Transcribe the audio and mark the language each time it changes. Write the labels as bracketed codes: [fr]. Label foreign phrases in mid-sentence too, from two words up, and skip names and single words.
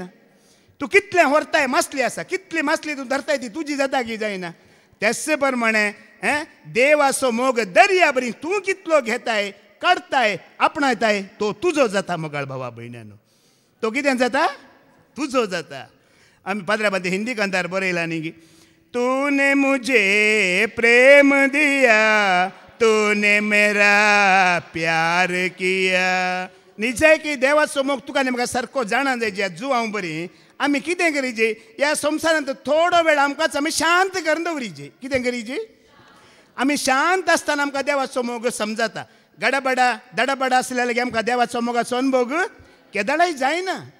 [kok] तूं कितलें व्हरताय, मासली आसा, कितली मासली तूं धरताय ती तुजी जाता की जायना? त्याच प्रमाणे देवाचो मोग दर्या बरी तूं कितलो घेताय, काडताय, आपणायताय, तो तुजो जाता मोगाळ भावा भयण्यानो. तो कितें जाता? तुजो जाता. आमी पाद्राबादी हिंदी कांतार बरयला न्ही, [hi] तूने मुझे प्रेम दिया, तूने मेरा प्यार किया. [kok] निजय की देवाचो मोग तुका म्हाका सारको जाणा जाय. जे जुवांव बरी आमी कितें करीचे, ह्या संवसारांत थोडो वेळ आमकांच आमी शांत करून दवरीचे. कितें करीचे? आमी शांत आसतना आमकां देवाचो मोग समजता. गडबडा दडबडा आसल्या की आमकां देवाचो मोगाचो अनुभव केदाळाय जायना.